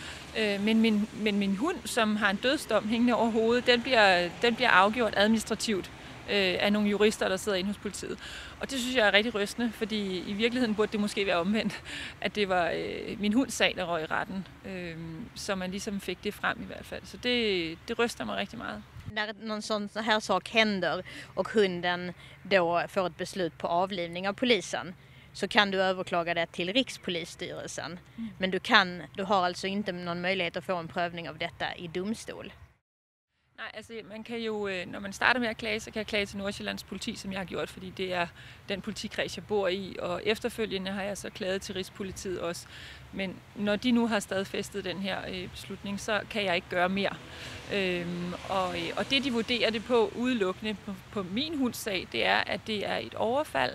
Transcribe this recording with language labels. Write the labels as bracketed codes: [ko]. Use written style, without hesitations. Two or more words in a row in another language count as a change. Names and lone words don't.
[da] Men min hund, som har en dødsdom hængende over hovedet, den bliver afgjort administrativt af nogle jurister, der sidder inde hos politiet. Og det synes jeg er rigtig rystende, fordi i virkeligheden burde det måske være omvendt, att det var min hunds sag, der røg i retten, så man ligesom fik det frem i hvert fald. Så det ryster mig rigtig meget. [sv] När någon sån här sak händer och hunden då får ett beslut på avlivning av polisen så kan du överklaga det till Rikspolisstyrelsen. Men du har alltså inte någon möjlighet att få en prövning av detta i domstol. [da] Nej, altså man kan jo, når man starter med at klage, så kan jeg klage til Nordsjællands politi, som jeg har gjort, fordi det er den politikreds, jeg bor i, og efterfølgende har jeg så klaget til Rigspolitiet også. Men når de nu har stadfæstet den her beslutning, så kan jeg ikke gøre mere. Og det, de vurderer det på udelukkende på min hunds sag, det er, at det er et overfald.